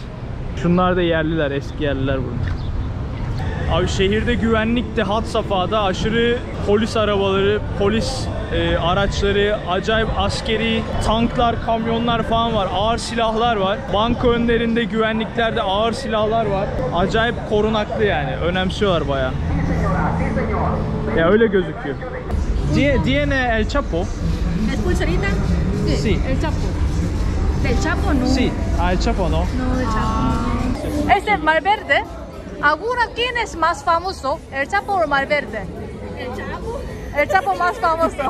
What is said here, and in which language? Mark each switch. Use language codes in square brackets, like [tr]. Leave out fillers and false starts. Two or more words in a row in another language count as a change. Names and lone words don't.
[tr] Şunlar da yerliler, eski yerliler burada. Abi şehirde güvenlik de had safhada, aşırı polis arabaları, polis araçları, acayip askeri tanklar, kamyonlar falan var. Ağır silahlar var. Banka önlerinde güvenliklerde ağır silahlar var. Acayip korunaklı yani. Önemsiyorlar bayağı. Ya öyle gözüküyor. [es] ¿Tiene el Chapo? ¿Es pulserita? Sí. El Chapo. ¿Del Chapo no? Sí. Ah, el Chapo no. No, del Chapo. Este es Malverde. Ahora, ¿quién es más famoso? ¿El Chapo o Malverde? El Chapo. El Chapo más famoso.